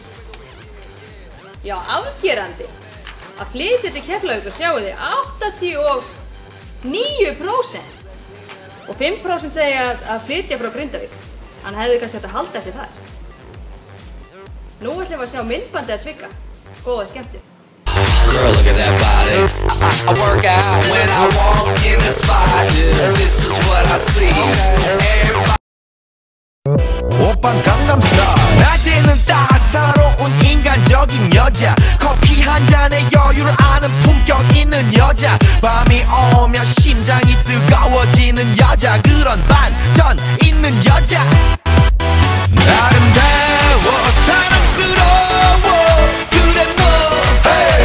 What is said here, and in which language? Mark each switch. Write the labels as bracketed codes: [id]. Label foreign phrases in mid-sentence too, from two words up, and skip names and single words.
[is] Já, afgerandi. Að flytja til Keflavík og sjáu þið 89%. Og 5% segja að flytja frá Grindavík. Hann hefði kannski hægt að halda sig þar. Nú ætlum við að sjá myndbandið að Vigga. Góða skemmtun. [en] Girl, look at that body. I work out when I walk in the spot. This is what I see. [ko] 오빤 강남스타일 낮에는 따사로운 인간적인 여자 커피 한 잔에 여유를 아는 품격 있는 여자 밤이 오면 심장이 뜨거워지는 여자 그런 반전 있는 여자 아름다워 사랑스러워 그래 너 hey.